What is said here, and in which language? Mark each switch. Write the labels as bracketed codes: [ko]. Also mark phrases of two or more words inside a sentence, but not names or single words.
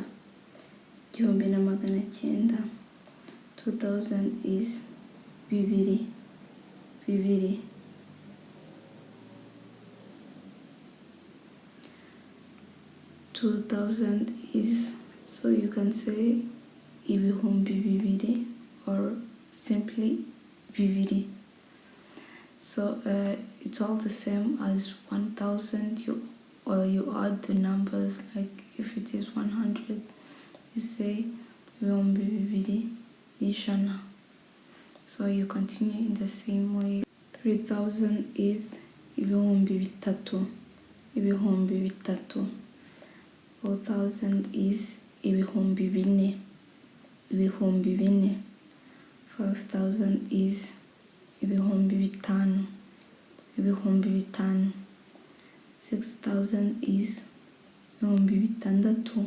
[rw] Igihumbi na magana cyenda. 2000 is bibiri. Bibiri. [en] 2000 is, so you can say [rw] ibihumbi bibiri [en] or simply bibiri. So it's all the same as 1000. You add the numbers, like if it is 100, you say [rw] ibihumbi bibiri n'ijana. [en] So you continue in the same way. [rw] 3000 is ibihumbi bitatu. Ibihumbi bitatu. 4000 is ibihumbi bine. Ibihumbi bine. 5000 is ibihumbi bitanu. Ibihumbi bitanu. 6000 is ibihumbi bitandatu.